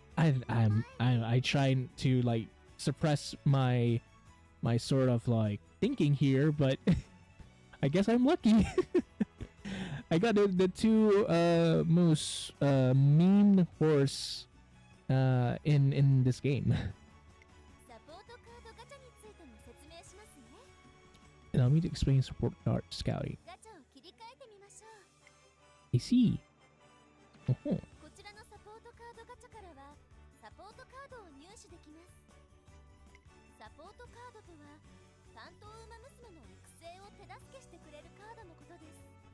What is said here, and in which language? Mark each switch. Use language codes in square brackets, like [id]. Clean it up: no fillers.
[en] I try to like suppress my sort of like thinking here, but I guess I'm lucky. I got the 2 most meme horse in this game. [ja] サポートカードガチャについても説明しますね。 [en] Allow me to explain support card scouting. [ja] ガチャを切り替えてみましょう。 [en] I see. Oh. [ja] こちらのサポートカードガチャからはサポートカードを入手できます。サポートカードとは担当馬娘の育成を手助けしてくれるカードのことです。